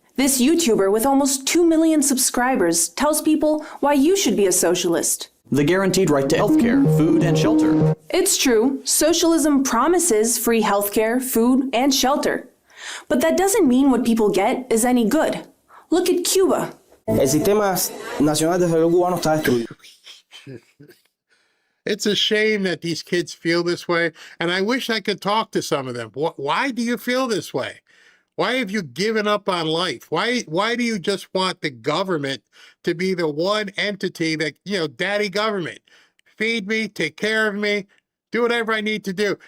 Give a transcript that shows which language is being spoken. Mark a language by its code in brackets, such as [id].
[en] This YouTuber with almost 2 million subscribers tells people why you should be a socialist. The guaranteed right to healthcare, food, and shelter. It's true, socialism promises free healthcare, food, and shelter. But that doesn't mean what people get is any good. Look at Cuba. [es] El sistema nacional de salud cubano está destruido. [en] It's a shame that these kids feel this way, and I wish I could talk to some of them. Why do you feel this way? Why have you given up on life? Why do you just want the government to be the one entity that, daddy government, feed me, take care of me, do whatever I need to do?